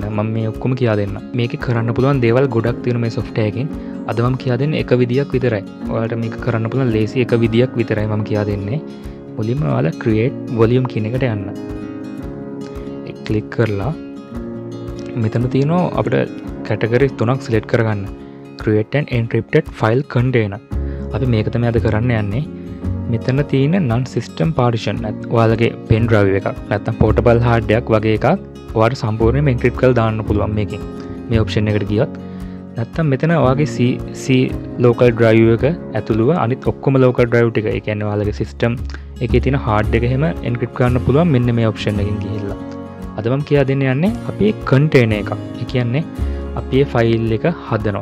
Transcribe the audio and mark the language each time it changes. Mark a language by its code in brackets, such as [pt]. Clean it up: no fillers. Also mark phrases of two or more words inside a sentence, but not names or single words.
[si] මම මේ ඔක්කොම කියා දෙන්නම්. මේකේ කරන්න පුළුවන් දේවල් ගොඩක් තියෙනවා මේ software එකෙන්. අද මම කියා දෙන්නේ එක විදියක් විතරයි. ඔයාලට මේක කරන්න පුළුවන් ලේසි එක විදියක් විතරයි මම කියා දෙන්නේ. මුලින්ම ඔයාලා [en] create volume [si] කියන එකට යන්න. ඒක ක්ලික් කරලා මෙතන තියෙනවා අපිට categories තුනක් select කරගන්න. [en] create an encrypted file container. [si] අපි මේක තමයි අද කරන්න යන්නේ. මෙතන තියෙන [en] non system partition [si] ඔයාලගේ [en] pen drive [si] එකක් නැත්නම් [en] portable hard [si] එකක් වගේ එකක් ඔයාලට සම්පූර්ණයෙන්ම encrypt කරලා දාන්න පුළුවන් මේකෙන්. මේ option එකට ගියොත් නැත්තම් මෙතන ඔයාගේ [en] C local drive [si] එක ඇතුළුව අනිත් ඔක්කොම [en] local drive [si] ටික ඒ කියන්නේ ඔයාලගේ system එකේ තියෙන hard එක එහෙම encrypt කරන්න පුළුවන් මෙන්න මේ option එකකින් ගිහිල්ලා. අද මම කියලා දෙන්න යන්නේ අපේ container එකක්. ඒ කියන්නේ අපි ෆයිල් එක හදනවා.